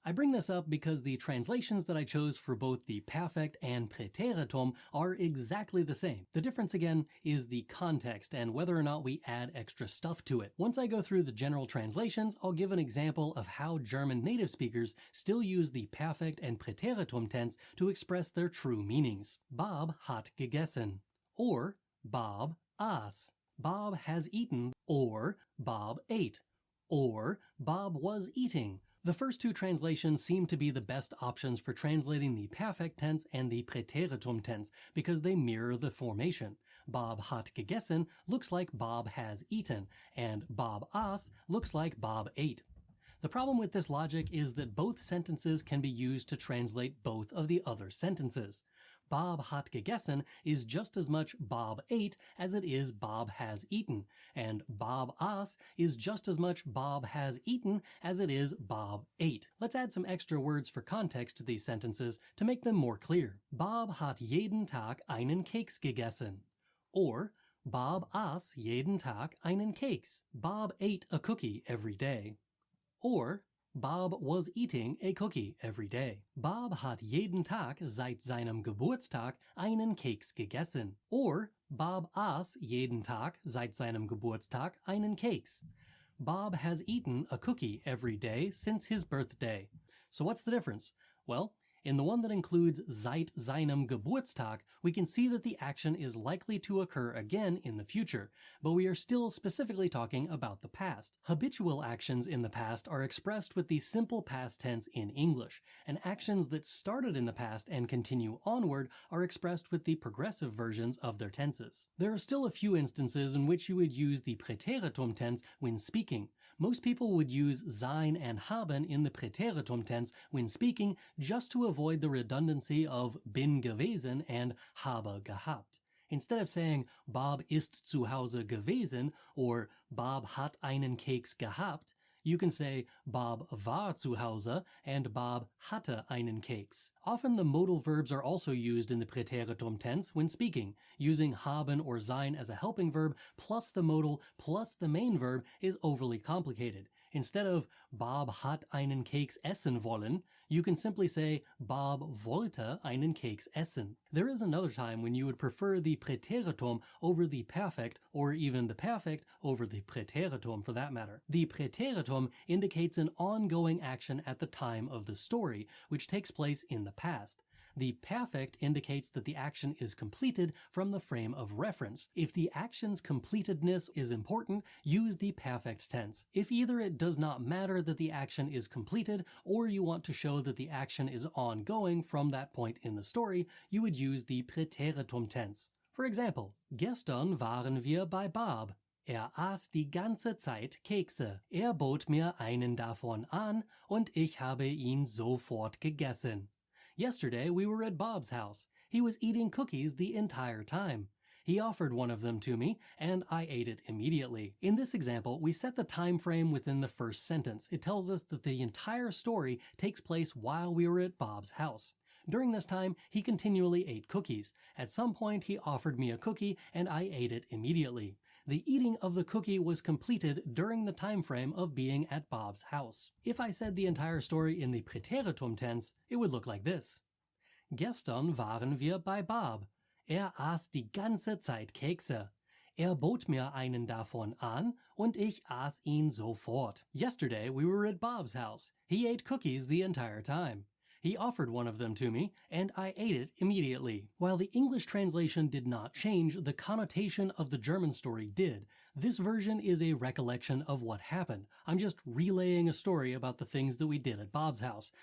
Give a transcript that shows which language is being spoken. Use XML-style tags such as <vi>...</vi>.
<en>I bring this up because the translations that I chose for both the perfect and Präteritum are exactly the same. The difference again is the context and whether or not we add extra stuff to it. Once I go through the general translations, I'll give an example of how German native speakers still use the perfect and Präteritum tense to express their true meanings.</en> <de>Bob hat gegessen, or Bob aß.</de> <en>Bob has eaten, or Bob ate, or Bob was eating. The first two translations seem to be the best options for translating the perfect tense and the Präteritum tense because they mirror the formation.</en> <de>Bob hat gegessen</de> <en>looks like Bob has eaten, and Bob aß looks like Bob ate. The problem with this logic is that both sentences can be used to translate both of the other sentences.</en> <de>Bob hat gegessen</de> <en>is just as much Bob ate as it is Bob has eaten, and Bob aß is just as much Bob has eaten as it is Bob ate. Let's add some extra words for context to these sentences to make them more clear.</en> <de>Bob hat jeden Tag einen Keks gegessen. Or, Bob aß jeden Tag einen Keks.</de> <en>Bob ate a cookie every day. Or, Bob was eating a cookie every day.</en> <de>Bob hat jeden Tag seit seinem Geburtstag einen Keks gegessen. Or, Bob aß jeden Tag seit seinem Geburtstag einen Keks.</de> <en>Bob has eaten a cookie every day since his birthday. So what's the difference? Well, in the one that includes</en> <de>seit seinem Geburtstag,</de> <en>we can see that the action is likely to occur again in the future, but we are still specifically talking about the past. Habitual actions in the past are expressed with the simple past tense in English, and actions that started in the past and continue onward are expressed with the progressive versions of their tenses. There are still a few instances in which you would use the Präteritum tense when speaking. Most people would use sein and haben in the Präteritum tense when speaking just to avoid the redundancy of</en> <de>bin gewesen</de> <en>and</en> <de>habe gehabt.</de> <en>Instead of saying</en> <de>Bob ist zu Hause gewesen or Bob hat einen Keks gehabt,</de> <en>you can say</en> <de>Bob war zu Hause and Bob hatte einen Keks.</de> <en>Often the modal verbs are also used in the Präteritum tense when speaking. Using haben or sein as a helping verb plus the modal plus the main verb is overly complicated. Instead of</en> <de>Bob hat einen Keks essen wollen,</de> <en>you can simply say</en> <de>Bob wollte einen Keks essen.</de> <en>There is another time when you would prefer the Präteritum over the perfect, or even the perfect over the Präteritum for that matter. The Präteritum indicates an ongoing action at the time of the story, which takes place in the past. The perfect indicates that the action is completed from the frame of reference. If the action's completedness is important, use the perfect tense. If either it does not matter that the action is completed, or you want to show that the action is ongoing from that point in the story, you would use the Präteritum tense. For example,</en> <de>gestern waren wir bei Bob. Aß die ganze Zeit Kekse. Bot mir einen davon an und ich habe ihn sofort gegessen.</de> <en>Yesterday we were at Bob's house. He was eating cookies the entire time. He offered one of them to me, and I ate it immediately. In this example, we set the time frame within the first sentence. It tells us that the entire story takes place while we were at Bob's house. During this time, he continually ate cookies. At some point, he offered me a cookie, and I ate it immediately. The eating of the cookie was completed during the time frame of being at Bob's house. If I said the entire story in the Präteritum tense, it would look like this.</en> <de>Gestern waren wir bei Bob. Aß die ganze Zeit Kekse. Bot mir einen davon an und ich aß ihn sofort.</de> <en>Yesterday we were at Bob's house. He ate cookies the entire time. He offered one of them to me, and I ate it immediately. While the English translation did not change, the connotation of the German story did. This version is a recollection of what happened. I'm just relaying a story about the things that we did at Bob's house.</en>